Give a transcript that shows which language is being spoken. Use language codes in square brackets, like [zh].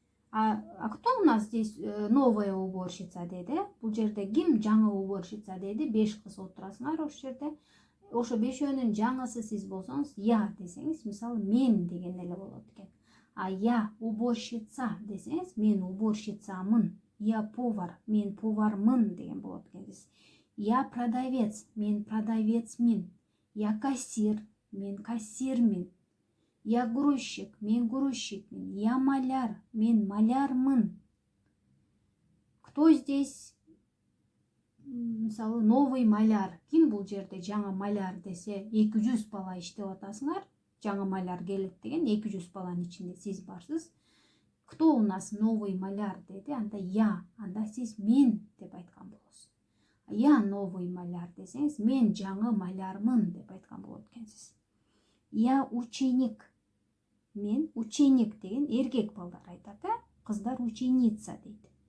[ru] А кто у нас здесь новая уборщица [ky] деди? Бул жерде ким жаңы уборщица деди? 5 кыз отурасыңар ошол жерде. Ошо бешөөнүн жаңысы сиз болсоңуз, я десеңиз, мисалы мен деген эле болот экен. [ru] А я уборщица [ky] десеңиз, мен уборщицамын. [ru] Я повар, [ky] мен повармын деген болот экенсиз. [ru] Я продавец, [ky] мен продавецмин. [ru] Я кассир, [ky] мен кассирмин. [ru] Я грузчик, [ky] мен грузчикмин. [ru] Я маляр, [ky] мен малярмын. [ru] Кто здесь, [ky] мисалы, [ru] новый маляр? [ky] Ким бул жерде жаңы маляр десе, 200 бала иштеп атасыңар. Жаңы маляр келет деген 200 баланын ичинде сиз барсыз. [ru] Кто у нас новый маляр [ky] деди, анда я, анда сиз мен деп айткан болосуз. [ru] Я новый маляр [ky] десеңиз, мен жаңы малярмын деп айткан болот экенсиз. [ru] Я ученик. [ky] Мен ученик деген эркек балдар айтат, кыздар ученица дейт.